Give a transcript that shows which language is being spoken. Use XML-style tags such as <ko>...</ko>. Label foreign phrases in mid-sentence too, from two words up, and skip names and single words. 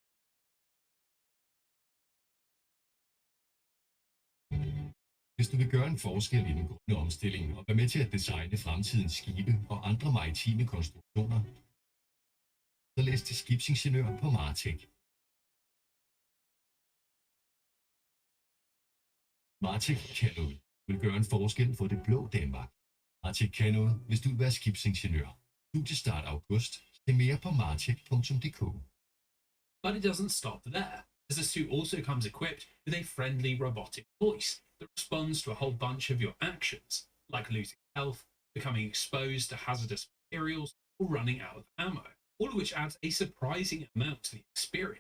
<da>Hvis du vil gøre en forskel i den grønne omstilling og være med til at designe fremtidens skibe og andre maritime konstruktioner, så læs til skibsingeniør på Martech. Martech kan noget. Vil gøre en forskel for det blå Danmark. Martech kan noget, hvis du vil være skibsingeniør. Studiestart august. Se mere på martech.dk.</da> <en>But it doesn't stop there, as the suit also comes equipped with a friendly robotic voice that responds to a whole bunch of your actions, like losing health, becoming exposed to hazardous materials, or running out of ammo, all of which adds a surprising amount to the experience.</en>